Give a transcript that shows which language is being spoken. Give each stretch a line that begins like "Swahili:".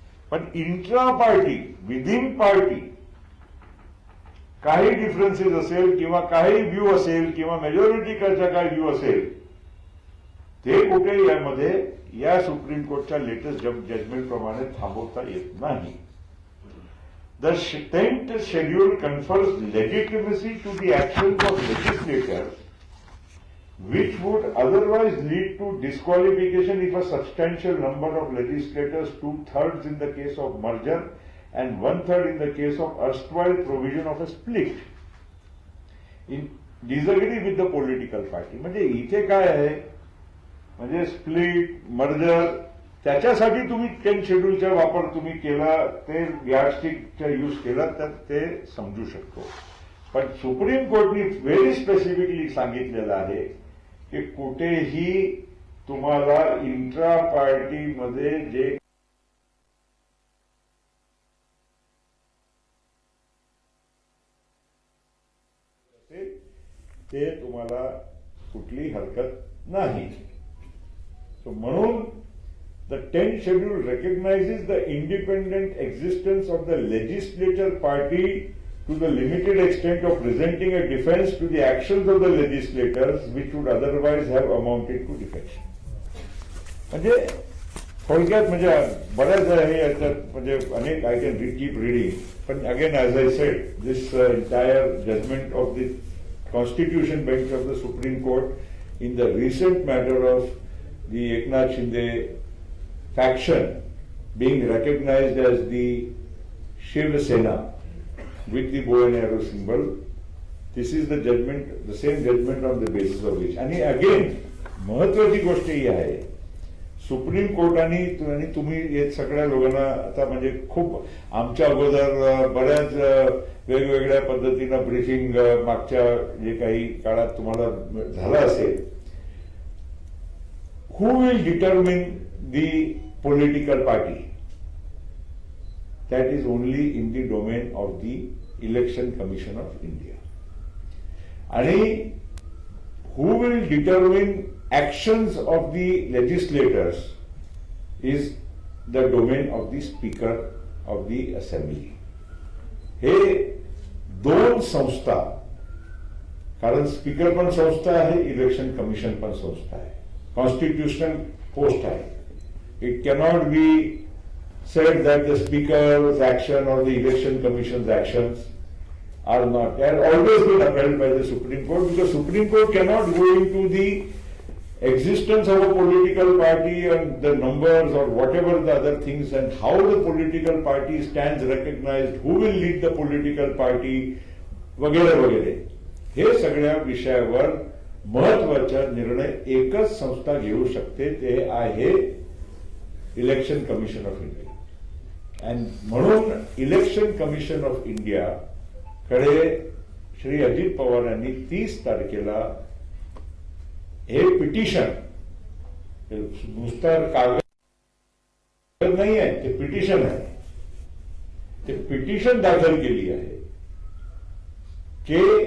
Marathi: पण intra party
English: within party
Marathi: काही differences असेल किंवा काही व्ह्यू असेल किंवा मेजॉरिटीचा काही व्ह्यू असेल ते कुठे यामध्ये या सुप्रीम कोर्टच्या लेटेस्ट जजमेंट प्रमाणे थांबवता येत नाही.
English: The 10th schedule confers legitimacy to the actions of legislators which would otherwise lead to disqualification if a substantial number of legislators, 2/3 in the case of merger and 1/3 in the case of erstwhile provision of a split, disagree with the political party.
Marathi: म्हणजे इथे काय आहे, म्हणजे split merger त्याच्यासाठी तुम्ही 10 शेड्यूलचा वापर तुम्ही केला, ते यार्डस्टिकचा यूज केला तर ते समजू शकतो. पण सुप्रीम कोर्टने
English: very specifically
Marathi: सांगितलेलं आहे की कुठेही तुम्हाला इंट्रा पार्टीमध्ये जे ते तुम्हाला कुठली हरकत नाही. म्हणून
English: the 10th schedule recognizes the independent existence of the legislature party to the limited extent of presenting a defense to the actions of the legislators which would otherwise have amounted to defection.
Marathi: म्हणजे थोडक्यात म्हणजे बऱ्याच आहे याच्यात म्हणजे अनेक
English: I can keep reading, पण again as I said this entire judgment of the constitution bench of the Supreme Court in the recent matter of the Eknath Shinde faction being recognized as the Shiv Sena with the bow and arrow symbol. This is the judgment, the same judgment on the basis of which. And again,
Marathi: महत्वाची गोष्ट ही आहे, supreme कोर्टाने आणि तुम्ही हे सगळ्या लोकांना आता म्हणजे खूप आमच्या अगोदर बऱ्याच वेगवेगळ्या पद्धतीनं ब्रीफिंग मागच्या जे काही काळात तुम्हाला झालं असेल.
English: Who will determine the political party? That is only in the domain of the Election Commission of India. And who will determine actions of the legislators is the domain of the Speaker of the Assembly.
Marathi: हे दोन संस्था, कारण speaker पण संस्था आहे, election commission पण संस्था आहे, कॉन्स्टिट्यूशनल पोस्ट आहे.
English: It cannot be said that the Speaker's action or the Election Commission's actions are not. They have always been upheld by the Supreme Court, because Supreme Court cannot go into the existence of a political party and the numbers or whatever the other things and how the political party stands recognized, who will lead the political party,
Marathi: वगैरे वगैरे. हे सगळ्या विषयावर महत्वाचा निर्णय एकच संस्था घेऊ शकते, ते आहे इलेक्शन कमिशन ऑफ इंडिया. आणि म्हणून इलेक्शन कमिशन ऑफ इंडिया कडे श्री अजित पवार यांनी 30 तारखेला हे पिटिशन, नुसतं कागद नाही आहे, ते पिटिशन आहे, ते पिटिशन दाखल केली आहे की